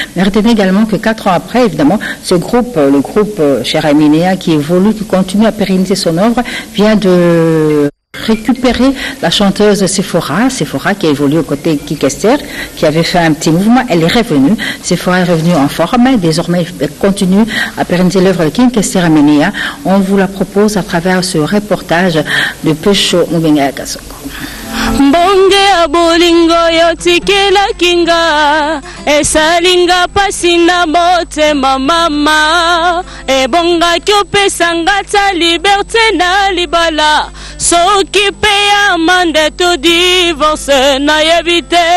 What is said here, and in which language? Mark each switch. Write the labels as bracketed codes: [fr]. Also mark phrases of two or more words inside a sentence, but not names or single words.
[fr] Mais retenez également que quatre ans après, évidemment, ce groupe, euh, le groupe, euh, Cher Menea, qui évolue, qui continue à pérenniser son œuvre, vient de récupérer la chanteuse Sephora, Sephora qui a évolué aux côtés de King Kester, qui avait fait un petit mouvement, elle est revenue, Sephora est revenue en forme, désormais elle continue à pérenniser l'œuvre de King Kester Menea. On vous la propose à travers ce reportage de Pecho Mubenga Kasongo. [ln] Mbonge ya bolingo yo tikela kinga, esalinga pasi na motema mama, ebonga ki opesa nga ta liberté na libala, soki pe ya mande to divorce na yebite.